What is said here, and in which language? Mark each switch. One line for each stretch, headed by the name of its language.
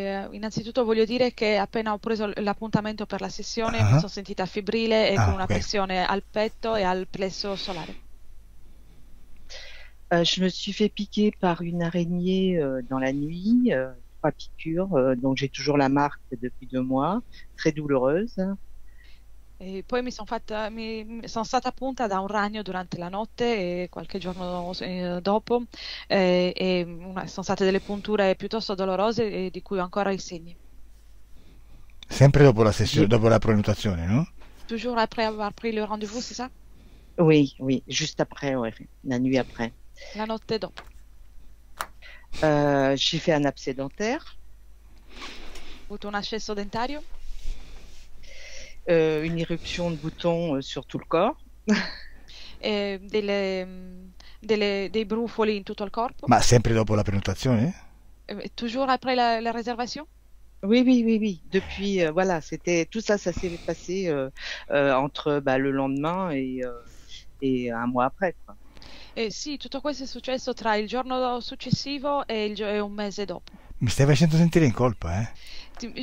Italian: Innanzitutto voglio dire che appena ho preso l'appuntamento per la sessione mi Ah, sono sentita febbrile e con ah, una ok. pressione al petto e al plesso solare.
French: je me suis fait piquer par une araignée dans la nuit, 3 piqûres, donc j'ai toujours la marque depuis 2 mois, très douloureuse.
Italian: E poi mi sono stata punta da un ragno durante la notte e qualche giorno dopo sono state delle punture piuttosto dolorose e di cui ho ancora i segni. Sempre dopo la sessione,
French: J'ai,
Italian: dopo la prenotazione, no?
French: Toujours après avoir pris le rendez-vous, c'est ça? oui, oui, juste après, ouais, la nuit après.
Italian: La notte dopo.
French: J'ai fait un abcès dentaire,
Italian: Ho avuto un ascesso dentario,
French: une éruption de boutons sur tout le corps.
Italian: dei brufoli in tutto il corpo. Ma sempre dopo la prenotazione?
French: Toujours après la réservation? Oui, oui, oui, oui. Depuis, voilà, c'était tout ça, ça s'est passé entre le lendemain et un mois après, quoi.
Italian: Sì, tutto questo è successo tra il giorno successivo e un mese dopo. Mi stai facendo sentire in colpa, eh?